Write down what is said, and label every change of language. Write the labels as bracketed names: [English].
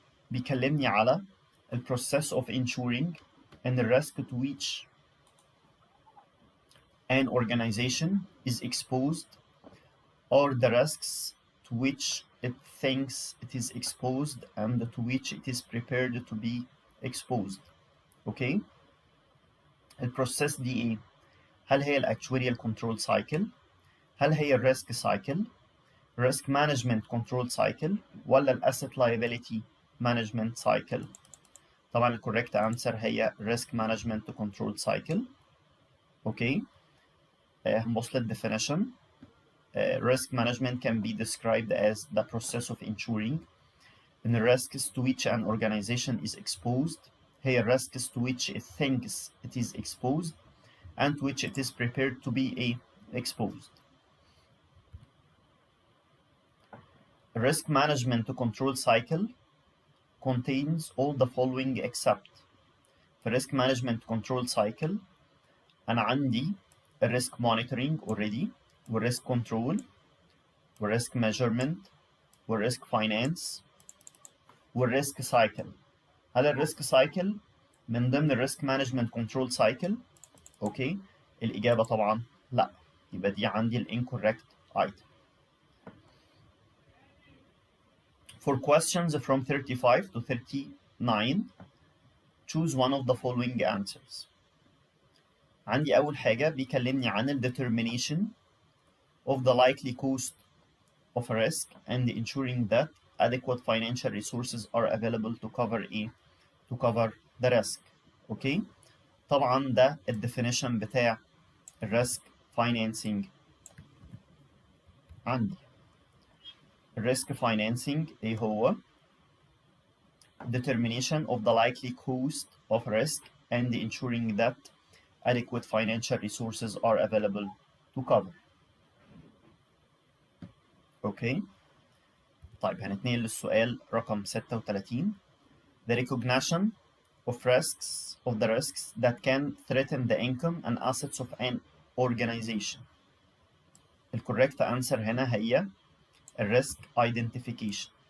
[Arabic] بيكلمني على [English] the process of ensuring and the risk to which an organization is exposed or the risks to which it thinks it is exposed and to which it is prepared to be exposed. [Arabic] اوكي. البروسيس دي ايه؟ هل هي الاكتواريال كنترول سايكل؟ هل هي الريسك سايكل؟ ريسك مانجمنت كنترول سايكل ولا الاسيت لايبيليتي مانجمنت سايكل؟ طبعا الكوريكت انسر هي ريسك مانجمنت كنترول سايكل. اوكي. هنبص للديفينيشن. [English] risk management can be described as the process of ensuring in the risks to which an organization is exposed. هي risks to which it thinks it is exposed and to which it is prepared to be exposed. A risk management control cycle contains all the following except. في risk management control cycle [Arabic] أنا عندي [English] risk monitoring already والrisk control والrisk measurement والrisk finance والrisk cycle. [Arabic] هل الريسك سايكل من ضمن الريسك مانجمنت كنترول سايكل؟ اوكي. الاجابه طبعا لا. يبقى دي عندي الانكوريكت item. [English] For questions from 35 to 39 choose one of the following answers. [Arabic] عندي اول حاجه بيكلمني عن ال [English] determination of the likely cost of a risk and ensuring that adequate financial resources are available to cover the risk. [Arabic] اوكي. طبعا ده الديفينيشن بتاع الريسك فاينانسنج. عندي الريسك فاينانسنج ايه هو؟ [English] determination of the likely cost of risk and ensuring that adequate financial resources are available to cover. [Arabic] اوكي. طيب هنتنقل للسؤال رقم 36. [English] The recognition of the risks that can threaten the income and assets of an organization. [Arabic] الكوريكت answer هنا هي الريسك identification.